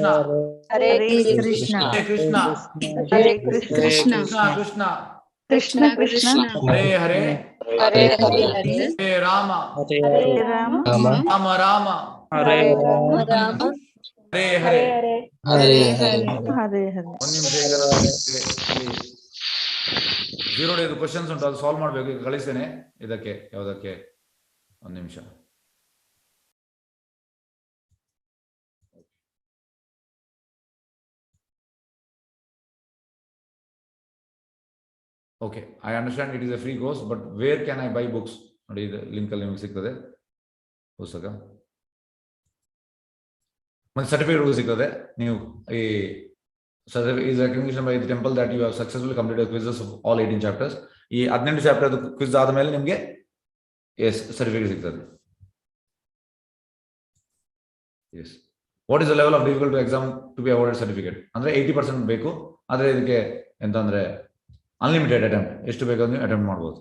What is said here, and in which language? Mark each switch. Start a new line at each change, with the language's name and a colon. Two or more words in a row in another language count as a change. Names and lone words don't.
Sanskrit: ಹರೇ ಕೃಷ್ಣ, ಹರೇ ಕೃಷ್ಣ, ಹರೇ ಕೃಷ್ಣ, ಕೃಷ್ಣ ಕೃಷ್ಣ ಕೃಷ್ಣ, ಹರೇ ಹರೇ, ಹರೇ ಹರೇ, ಹರೇ ರಾಮ, ಹರೇ ರಾಮ, ರಾಮ ರಾಮ, ಹರೇ ರಾಮ, ಹರೇ ಹರೇ. ಹರೇ ಹರೇ.
Kannada: ಒಂದು ನಿಮಿಷ, ಈಗ ನಾನು ಇಲ್ಲಿ 0 ಡೇದು ಕ್ವಶನ್ಸ್ ಉಂಟು, ಅದು ಸಾಲ್ವ್ ಮಾಡ್ಬೇಕು. ಈಗ ಕಳಿಸ್ತೇನೆ ಇದಕ್ಕೆ, ಯಾವುದಕ್ಕೆ. ಒಂದು ನಿಮಿಷ.
English: OK, I understand it is a free course, but where can I buy books?
Kannada: ನೋಡಿ, ಇದು ಲಿಂಕ್ ಅಲ್ಲಿ ನಿಮಗೆ ಸಿಗ್ತದೆ ಪುಸ್ತಕ, ಮತ್ತೆ ಸರ್ಟಿಫಿಕೇಟ್ ಸಿಗ್ತದೆ. ನೀವು ಈ
English: is recognition by the temple that you have successfully completed quizzes of all 18 chapters.
Kannada: ಈ 18 ಚಾಪ್ಟರ್ ಕ್ವಿಜ್ ಆದಮೇಲೆ ನಿಮಗೆ ಎಸ್ ಸರ್ಟಿಫಿಕೇಟ್ ಸಿಗ್ತದೆ.
English: Yes, what is the level of difficulty exam to be awarded certificate?
Kannada: ಅಂದ್ರೆ 80% ಬೇಕು. ಆದ್ರೆ ಇದಕ್ಕೆ ಎಂತಂದ್ರೆ
English: unlimited attempt,
Kannada: ಎಷ್ಟು ಬೇಕಾದ್ರೂ ನೀವು ಅಟೆಂಪ್ಟ್ ಮಾಡ್ಬೋದು.